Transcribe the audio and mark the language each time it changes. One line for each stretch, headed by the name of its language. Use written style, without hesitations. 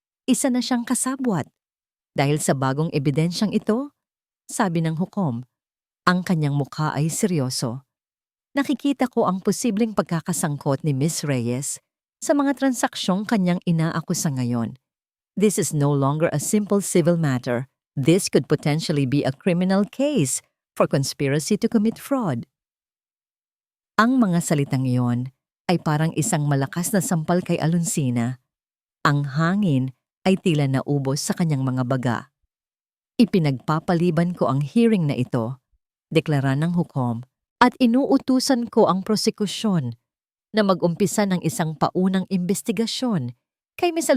Filipino: Isa na siyang kasabwat. Dahil sa bagong ebidensyang ito, sabi ng hukom, ang kanyang mukha ay seryoso. Nakikita ko ang posibleng pagkakasangkot ni Miss Reyes sa mga transaksyong kanyang inaakusa ngayon.
English: This is no longer a simple civil matter. This could potentially be a criminal case for conspiracy to commit fraud.
Filipino: Ang mga salitang iyon ay parang isang malakas na sampal kay Aluncina. Ang hangin ay tila naubos sa kanyang mga baga. Ipinagpapaliban ko ang hearing na ito, deklara ng hukom, at inuutusan ko ang prosekusyon na mag-umpisa ng isang paunang investigasyon kay Ms.